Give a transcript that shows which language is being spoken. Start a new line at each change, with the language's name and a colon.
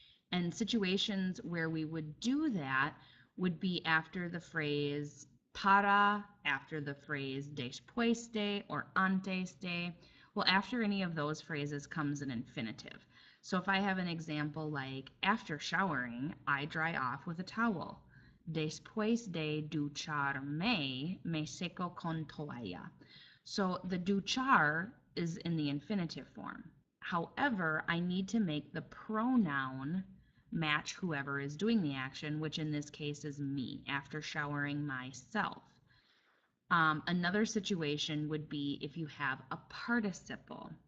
English: And situations where we would do that would be after the phrase para, after the phrase después de, or antes de. Well, after any of those phrases comes an infinitive. So if I have an example like, after showering, I dry off with a towel.
Spanish: Después de ducharme, me seco con toalla.
English: So the duchar is in the infinitive form. However, I need to make the pronoun match whoever is doing the action, which in this case is me, after showering myself. Another situation would be if you have a participle.